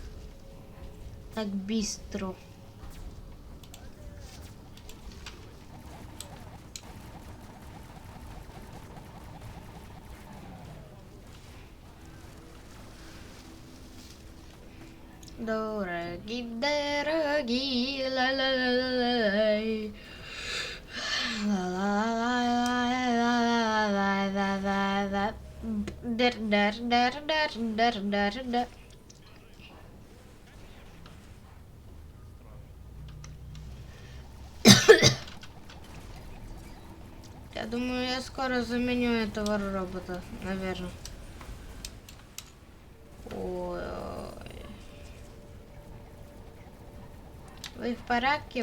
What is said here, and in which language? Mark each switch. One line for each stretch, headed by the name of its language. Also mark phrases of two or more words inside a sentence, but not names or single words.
Russian: Так быстро. Дорогие, дорогие, ла-ла-ла-ла-ла-лай. Ла-ла-ла-ла-ла-ла-ла-ла-ла. Дар-дар-дар-дар-дар-дар-дар. Я думаю, я скоро заменю этого робота, наверное. Ой. Вы в порядке?